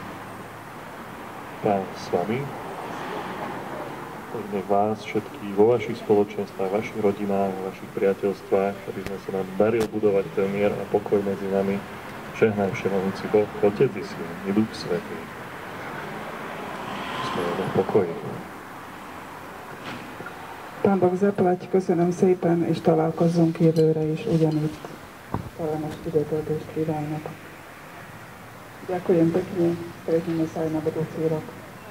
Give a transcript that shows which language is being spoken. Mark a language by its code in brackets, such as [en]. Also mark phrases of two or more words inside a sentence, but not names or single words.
[sk] Pán s vami, nech vás všetkých vo vašich spoločenstvách, vašich rodinách, vašich priateľstvách, aby sme sa nám daril budovať ten mier a pokoj medzi nami. Žehnaj všemohúci Boh, Otec i Syn i Duch Svätý. Sme v pokoji. Pán Boh zaplať, [hu] köszönöm szépen, és találkozzunk jövőre is ugyanitt. Talán most ide töltést kívánok. [sk] Ďakujem pekne, stretneme sa aj na budúci rok.